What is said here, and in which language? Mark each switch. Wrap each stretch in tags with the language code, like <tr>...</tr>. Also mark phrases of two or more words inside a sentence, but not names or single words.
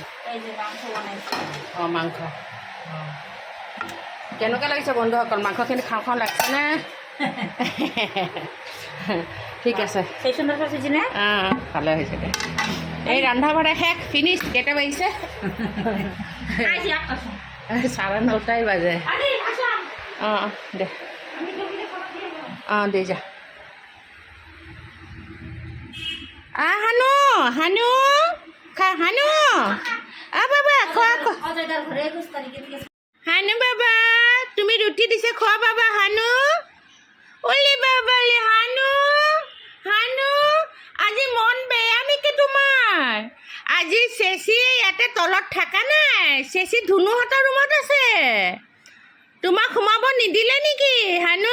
<as>এই যে মাংস বনাইছি। অঁ মাংস। অঁ কেনেকুৱা লাগিছে বন্ধুসকল? মাংসখিনি খাওঁ খাওঁ লাগিছেনে? ঠিক আছে, সেই সুন্দৰ পাইছি নে? অঁ ভালে হৈছে দে। এই ৰন্ধা বঢ়া শেষ, ফিনিছ। কেইটা বাজিছে? আইছি আকাশে। 9:30 বাজে। আরে আসা, অঁ দে,</as> <bn>আমি টেবিলে খাবার দিয়ে দেব।</bn> <as>অঁ দে যা। হানু হানু হানু, বাবা খোৱা খোৱা।</as> <bn>অজয়দার ঘরে 21 তারিখে থেকে</bn> <as>হানু বাবা, তুমি ৰুটি দিছে খোৱা বাবা। হানু অলি বাবালি, হানু হানু, আজি মন বেয়া নেকি তোমাৰ? আজি চেচি ইয়াতে তলত থাকা নাই, চেচি ধুনুহঁতৰ ৰুমত আছে। তোমাক সোমাব নিদিলে নেকি হানু?</as>